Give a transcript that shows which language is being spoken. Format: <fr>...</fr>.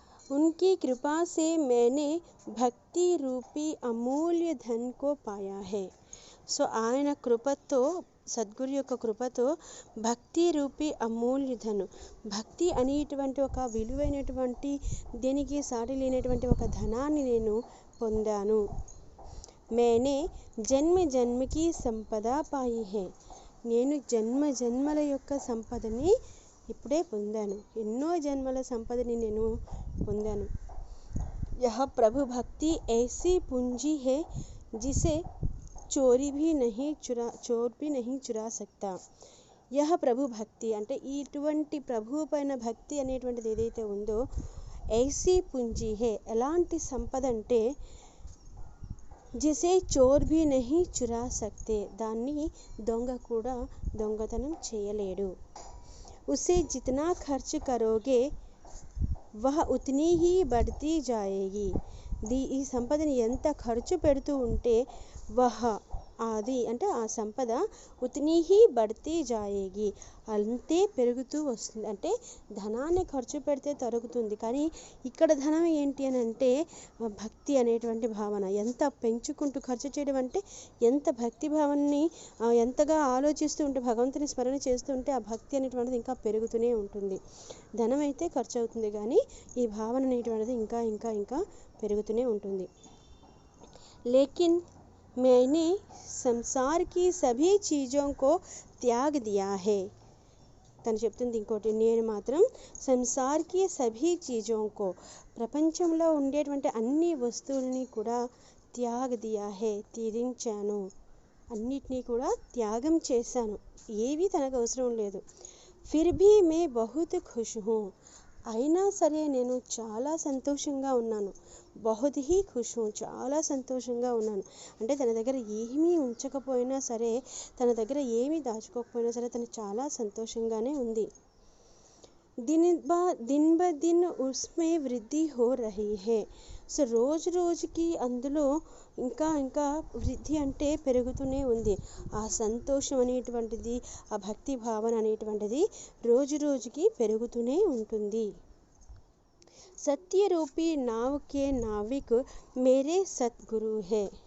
<hi>उनकी कृपा से मैंने भक्ति रूपी अमूल्य धन को पाया है.</hi> <te>సో ఆయన కృపతో, సద్గురు యొక్క కృపతో</te> <hi>భక్తి రూపీ అమూల్య ధను,</hi> <te>భక్తి అనేటువంటి ఒక విలువైనటువంటి దేనికి సాటి లేనటువంటి ఒక ధనాన్ని నేను పొందాను.</te> <hi>मैंने జన్మ జన్మ की సంపద పాయి है</hi> <te>నేను జన్మ జన్మల యొక్క సంపదని ఇప్పుడే పొందాను, ఎన్నో జన్మల సంపదని నేను పొందాను.</te> <hi>यह प्रभु भक्ति ऐसी पूंजी है जिसे चोर भी नहीं चुरा सकता.</hi> <te>यह ప్రభు భక్తి అంటే ఇటువంటి ప్రభు పైన భక్తి అనేటువంటిది ఏదైతే ఉందో,</te> <hi>ऐसी पूंजी है</hi> <te>ఎలాంటి సంపద అంటే</te> <hi>जिसे चोर भी नहीं चुरा सकते</hi> <te>దాన్ని దొంగ కూడా దొంగతనం చేయలేడు.</te> <hi>उसे जितना खर्च करोगे वह उतनी ही बढ़ती जाएगी.</hi> <te>ఈ సంపదని ఎంత ఖర్చు పెడుతూ ఉంటే వహ అది అంటే ఆ సంపద</te> <hi>ఉతనీ హీ బడ్తీ జాయేగి</hi> <te>అంతే పెరుగుతూ వస్తుంది. అంటే ధనాన్ని ఖర్చు పెడితే తరుగుతుంది, కానీ ఇక్కడ ధనం ఏంటి అని అంటే భక్తి అనేటువంటి భావన. ఎంత పెంచుకుంటూ ఖర్చు చేయడం అంటే ఎంత భక్తి భావాన్ని ఎంతగా ఆలోచిస్తూ ఉంటే, భగవంతుని స్మరణ చేస్తూ ఉంటే ఆ భక్తి అనేటువంటిది ఇంకా పెరుగుతూనే ఉంటుంది. ధనం అయితే ఖర్చు అవుతుంది, కానీ ఈ భావన అనేటువంటిది ఇంకా ఇంకా ఇంకా పెరుగుతూనే ఉంటుంది.</te> <hi>లేకిన్ मैंने संसार की सभी चीज़ों को त्याग दिया है.</hi> <te>తను చెప్తుంది ఇంకోటి, నేను మాత్రం</te> <hi>సంసార్కి సభీ చీజోంకో</hi> <te>ప్రపంచంలో ఉండేటువంటి అన్ని వస్తువులని కూడా</te> <hi>త్యాగ్ దియా హే</hi> <te>త్యజించాను, అన్నిటినీ కూడా త్యాగం చేశాను, ఏవి తనకు అవసరం లేదు.</te> <hi>ఫిర్ భీ మే బహుత్ ఖుష్ హూ</hi> <te>అయినా సరే నేను చాలా సంతోషంగా ఉన్నాను.</te> <hi>బహుత్ హీ ఖుష్ హూ</hi> <te>చాలా సంతోషంగా ఉన్నాను అంటే తన దగ్గర ఏమీ ఉంచకపోయినా సరే, తన దగ్గర ఏమీ దాచుకోకపోయినా సరే తను చాలా సంతోషంగానే ఉంది.</te> <hi>दिन ब दिन उसमें वृद्धि हो रही है.</hi> <te>సో రోజు రోజుకి అందులో ఇంకా ఇంకా వృద్ధి అంటే పెరుగుతూనే ఉంది. ఆ సంతోషం అనేటువంటిది, ఆ భక్తి భావన అనేటువంటిది రోజు రోజుకి పెరుగుతూనే ఉంటుంది.</te> <hi>సత్యరూపీ నావ్ కే నావిక్ మేరే సద్గురు హే.</hi>